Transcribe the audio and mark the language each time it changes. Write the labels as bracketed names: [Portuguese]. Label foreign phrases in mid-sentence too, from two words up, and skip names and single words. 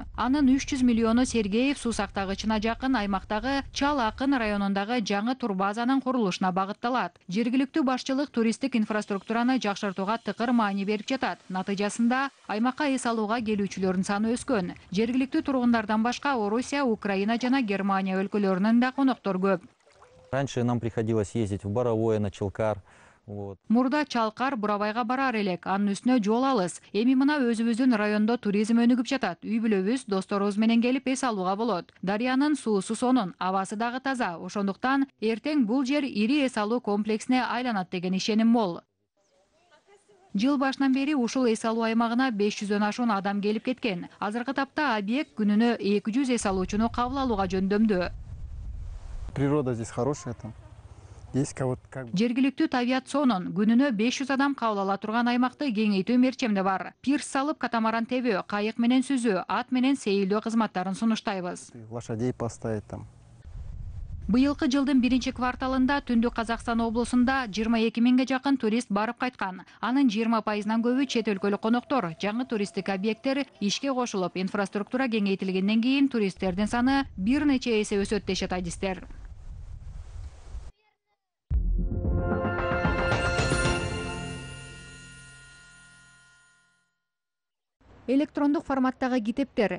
[Kyrgyz] Анын 300 миллиону Сергеев суу сактагычына жакын аймактагы Чал Акын районундагы жаңы турбазанын курулушуна багытталат. Жергиликтүү башчылык туристтик инфраструктураны жакшыртууга тыкыр маани берип жатат. Натыйжасында аймакка эс алууга келүүчүлөрдүн саны өскөн. Жергиликтүү тургундардан башка Орусия, Украина жана Германия өлкөлөрүнөн да коноктор көп. [Russian] Раньше нам приходилось ездить в Боровое, на Чалкар. [Kyrgyz] Мурда Чалкар, Буравайга барар элек, анын үстүнө жол алыс. Эми мына өзүбүздүн райондо туризм өнүгүп жатат. Үй бүлөбүз, досторубуз менен келип эс алууга болот. Дарыянын суусу сонун, абасы дагы таза. Ошондуктан эртең бул жер ири эс алуу комплексине айланат деген ишеним мол. Жыл башынан бери ушул эс алуу аймагына 500дөн ашуун адам келип кеткен. Азыркы тапта объект күнүнө 200 эс алуучуну кабыл алууга жөндөмдүү. [Russian] Природа здесь хорошая, там есть кого-то как бы. [Kyrgyz] Жергиликтүү табият сонун, күнүнө 500 адам кабыл ала турган аймакты кеңейтүү мерчемде бар. Пирс салып катамаран тебүү, кайык менен сүзүү, ат менен сейилдөө кызматтарын сунуштайбыз. [Russian] Лошадей поставить там. [Kyrgyz] Быйылкы жылдын 1-кварталында Түндүк Казакстан облусунда 22 миңге жакын турист барып кайткан. Анын 20%-нан көбү чет өлкөлүк коноктор. Жаңы туристтик объекттер ишке кошулуп, инфраструктура кеңейтилгенден кийин туристтердин саны бир нече эсе өсөт дешет адистер. Электрондук форматтагы китептер.